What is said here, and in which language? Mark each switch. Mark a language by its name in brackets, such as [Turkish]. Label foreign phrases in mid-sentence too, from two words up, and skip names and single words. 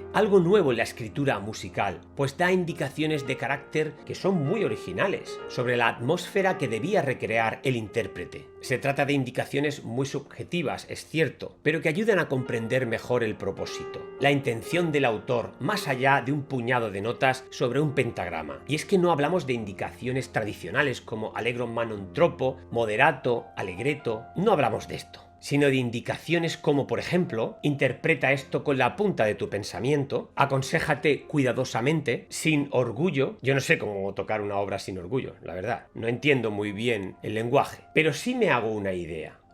[Spanish] Algo nuevo en la escritura musical, pues da indicaciones de carácter que son muy originales, sobre la atmósfera que debía recrear el intérprete. Se trata de indicaciones muy subjetivas, es cierto, pero que ayudan a comprender mejor el propósito, la intención del autor, más allá de un puñado de notas sobre un pentagrama. Y es que no hablamos de indicaciones tradicionales como [Italian] allegro ma non troppo, [Spanish] moderato, allegretto, no hablamos de esto, sino de indicaciones como, por ejemplo, interpreta esto con la punta de tu pensamiento, aconséjate cuidadosamente, sin orgullo. Yo no sé cómo tocar una obra sin orgullo, la verdad, no entiendo muy bien el lenguaje, pero sí me hago una idea.